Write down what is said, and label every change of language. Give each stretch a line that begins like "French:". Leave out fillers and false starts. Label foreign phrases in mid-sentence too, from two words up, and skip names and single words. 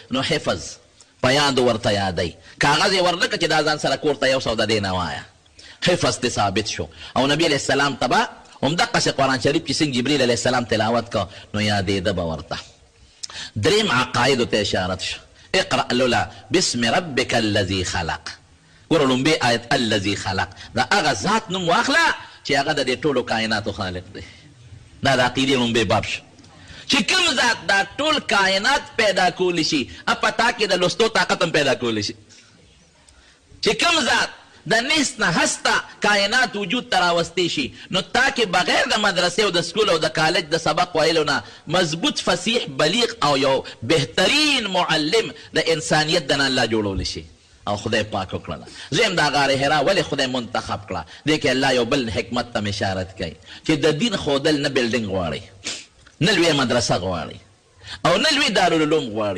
Pashto: نو حفظ په یادو ورته یادی، کاغذ یې ورلکه چې دا ځان سره کور ته 100 د دې نه وایه. حفظ ته ثابت شو. او نبی
Arabic: علیه السلام
Pashto: ته به همدقسې قرآن شریف چې څنګه جبریل
Arabic: علیه السلام
Pashto: تلاوت که نو یادېده به ورته. دریم عقایدو ته اشارت شو.
Arabic: اقرأ لولا بسم ربک الذي خلق.
Pashto: ګوره لومبې آیت
Arabic: الذي خلق،
Pashto: دا هغه ذات نوم واخله چې هغه د دې ټولو کائناتو خالق دی. دا د عقیدې لومبې باب شو چې کوم ذات دا ټول کائنات پیدا کولی شي، په تا کې د لوستو طاقت هم پیدا کولی شي. چې کوم ذات د نیست نه هسته کائنات وجود ته راوستی شي، نو تا کې بغیر د مدرسې او د سکول او د کالج د سبق ویلو نه مضبوط فصیح بلیغ او یو بهترین معلم د انسانیت د نه الله جوړولی شي. او خدای پاک وکړله. زم دا غار حرا ولې خدای منتخب کړه؟ دې کې الله یو بل حکمت ته اشارت کوي چې د دین ښودل نه بلډینګ غواړي، نه لویه مدرسه غواړي او نه لوی دارالعلوم غواړي.